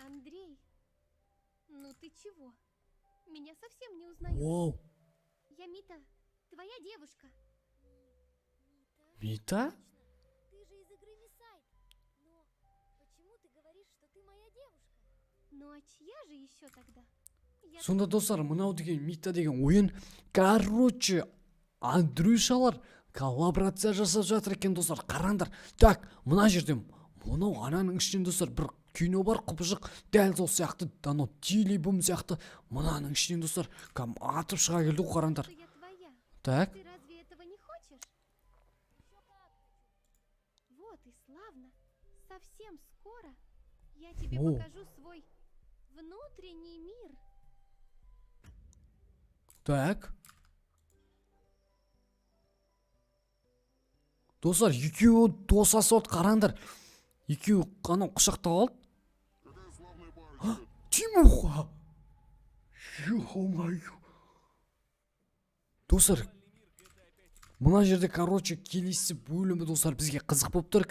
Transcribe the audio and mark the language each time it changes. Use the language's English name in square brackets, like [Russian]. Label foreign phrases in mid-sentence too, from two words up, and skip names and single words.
[Russian] Андрей, ну ты чего? Меня совсем не узнаешь. Вау. Я Мита, твоя девушка. Мита? Точно, ты же из игры Мисайд. Но почему ты говоришь, что ты моя девушка? Ну а чья же еще тогда? Я [Kazakh] Сонда достар, мынау деген Мита деген ойын. Короче, Андрюшалар коллаборация жасап жатыр екен достар. Қараңдар. Так, мына жерде мынау ананың ішінен достар бір кино бар, құбыжық. Дәл сол сияқты, анау телебум сияқты. Мынаның ішінен достар кәм атып шыға келді ғой, қараңдар. [Russian] что я твоя. Так, Ты разве этого не хочешь? Еще как хочу. Вот и славно. Совсем скоро я тебе О. покажу свой внутренний мир. так. [Kazakh] Достар, екеуі досасып отыр, қараңдар. Екеуі анау құшақтап алды. [Russian] Тимоха! Ё-моё! [Kazakh] Достар, мына жерде, короче, келесі бөлімі достар бізге қызық болып тұр.